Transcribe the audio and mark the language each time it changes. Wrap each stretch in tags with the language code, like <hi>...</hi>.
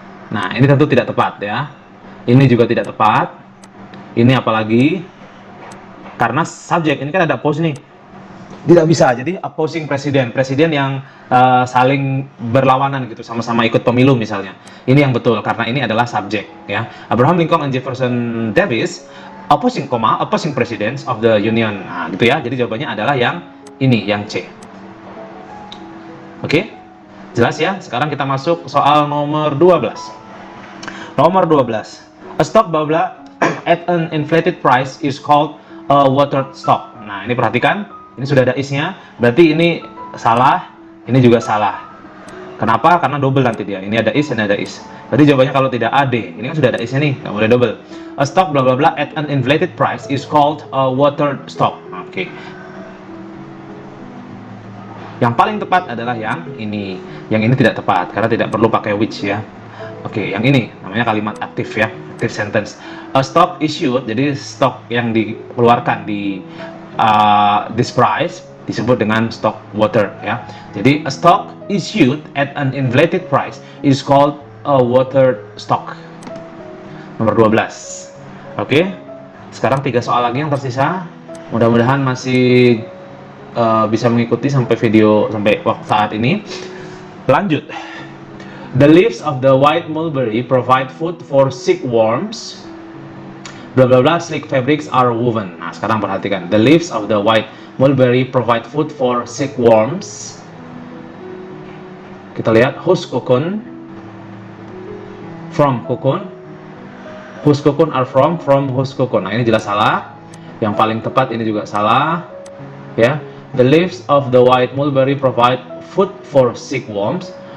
<id>Nah, ini tentu tidak tepat ya. Ini juga tidak tepat. Ini apalagi karena subjek ini kan ada oppose nih. Tidak bisa. Jadi opposing presiden yang saling berlawanan gitu, sama-sama ikut pemilu misalnya. Ini yang betul karena ini adalah subjek ya.</id> <en>Abraham Lincoln and Jefferson Davis opposing presidents of the Union.</en> <id>Nah, gitu ya. Jadi jawabannya adalah yang ini, yang C. Oke? Jelas ya? Sekarang kita masuk soal nomor 12. Nomor 12.</id> <en>A stock blah blah at an inflated price is called a watered stock.</en> <id>Nah, ini perhatikan. Ini sudah ada is-nya. Berarti ini salah, ini juga salah. Kenapa? Karena double nanti dia. Ini ada is, ini ada is. Berarti jawabannya kalau tidak A, D. Ini kan sudah ada is-nya nih, nggak boleh double.</id> <en>A stock blah blah blah at an inflated price is called a watered stock.</en> <id>Oke. Yang paling tepat adalah yang ini. Yang ini tidak tepat karena tidak perlu pakai which ya. Oke, yang ini namanya kalimat aktif ya, active sentence.</id> <en>A stock issued,</en> <id>jadi stok yang dikeluarkan di</id> <en>this price</en> <id>disebut dengan stock water ya. Jadi</id> <en>a stock issued at an inflated price is called a watered stock.</en> <id>Nomor 12. Oke. Sekarang 3 soal lagi yang tersisa. Mudah-mudahan masih bisa mengikuti sampai video sampai waktu saat ini. Lanjut.</id> <en>The leaves of the white mulberry provide food for silkworms. Blah blah blah, sleek fabrics are woven.</en> <id>Nah, sekarang perhatikan.</id> <en>The leaves of the white mulberry provide food for silkworms.</en> <id>Kita lihat</id> <en>whose cocoon, from cocoon, whose cocoon are from whose cocoon.</en> <id>Nah, ini jelas salah. Yang paling tepat ini juga salah. Ya.</id> <en>The leaves of the white mulberry provide food for silkworms.</en>